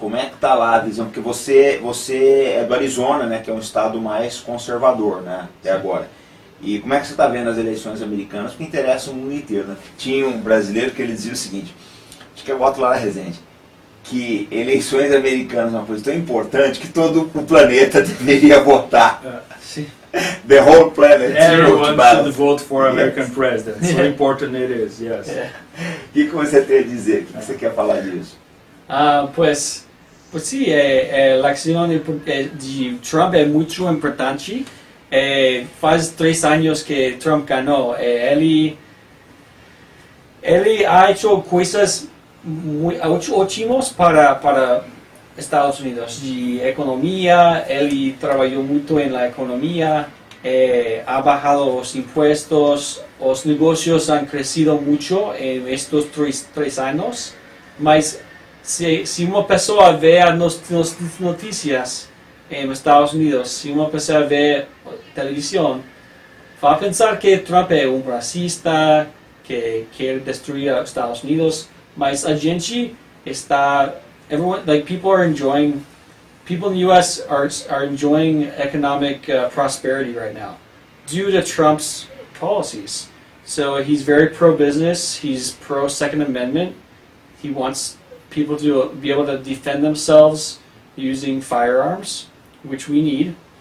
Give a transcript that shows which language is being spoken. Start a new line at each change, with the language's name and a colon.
Portuguese: Como é que está lá a visão? Porque você é do Arizona, né, que é um estado mais conservador, né, até agora. E como é que você está vendo as eleições americanas? Porque interessa o mundo inteiro, né? Tinha um brasileiro que ele dizia o seguinte, acho que eu boto lá na Resende, que eleições americanas é uma coisa tão importante que todo o planeta deveria votar. Sim.
English: The whole planet Everyone should vote for American president. So important it is, yes.
Portuguese: O que você tem a dizer? O que você quer falar disso?
Spanish: Pues sí,
Portuguese: a eleição de Trump é muito importante. Faz 3 anos que Trump ganhou. Ele
Spanish: ha hecho
Portuguese: coisas ótimas para Estados Unidos, de economia. Ele trabalhou muito na economia,
Spanish: ha bajado
Portuguese: os
Spanish: impuestos,
Portuguese: os negócios
Spanish: han crecido
Portuguese: muito em estes 3 anos, mas se uma pessoa vê as notícias em Estados Unidos, se uma pessoa vê televisão, vai pensar que Trump é racista, que quer destruir os Estados Unidos, mas a gente está
English: people in the U.S. are enjoying economic prosperity right now due to Trump's policies. So he's very pro-business, he's pro-Second Amendment, he wants people to be able to defend themselves using firearms, which we need.